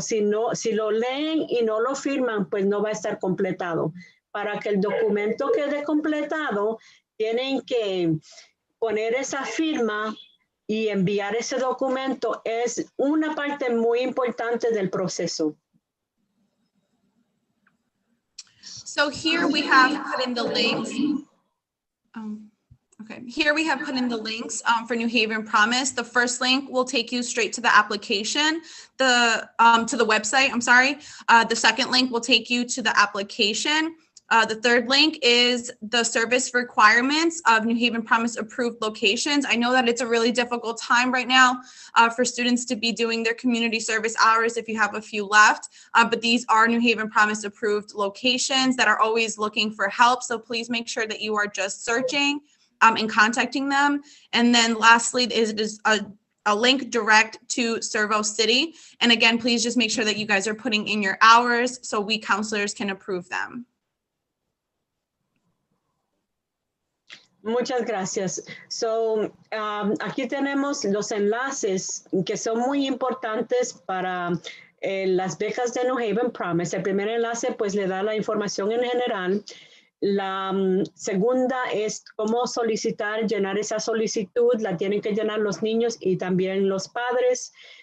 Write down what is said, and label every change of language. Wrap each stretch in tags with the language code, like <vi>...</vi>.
<es>Si lo leen y no lo firman, pues no va a estar completado. Para que el documento quede completado, tienen que poner esa firma y enviar ese documento. Es una parte muy importante del proceso.</es> <en>So here we have put in the links. Here we have put in the links for New Haven Promise. The first link will take you straight to the application, to the website, I'm sorry. The second link will take you to the application. The third link is the service requirements of New Haven Promise approved locations. I know that it's a really difficult time right now for students to be doing their community service hours if you have a few left, but these are New Haven Promise approved locations that are always looking for help. So please make sure that you are just searching and contacting them. And then lastly is a link direct to Servo City. And again, please just make sure that you guys are putting in your hours so we counselors can approve them.</en> <es>Muchas gracias. So, aquí tenemos los enlaces que son muy importantes para las becas de New Haven Promise. El primer enlace pues le da la información en general. La segunda es cómo solicitar, llenar esa solicitud. La tienen que llenar los niños y también los padres.</es>